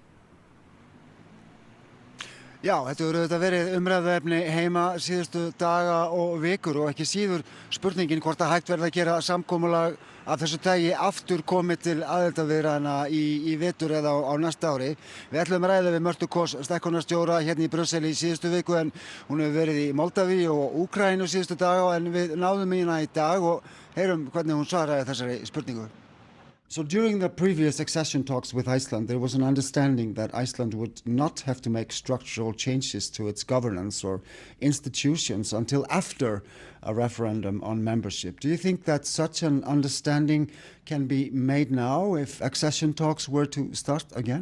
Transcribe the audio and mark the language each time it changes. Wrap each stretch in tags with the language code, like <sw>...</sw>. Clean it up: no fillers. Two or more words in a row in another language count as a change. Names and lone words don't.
<is>Já, þetta hefur auðvitað verið umræðuefni heima síðustu daga og vikur og ekki síður spurningin hvort að hægt verði að gera samkomulag af þessu tagi aftur komið til aðildarviðræðna í vetur eða á næsta ári. Við ætlum að ræða við Mörtu Kåss stækkunarstjóra hérna í Brussel í síðustu viku en hún hefur verið í Moldaví og Úkraínu síðustu daga en við náðum í hana í dag og heyrum hvernig hún svaraði þessari spurningu.</is> <en>So during the previous accession talks with Iceland, there was an understanding that Iceland would not have to make structural changes to its governance or institutions until after a referendum on membership. Do you think that such an understanding can be made now if accession talks were to start again?</en>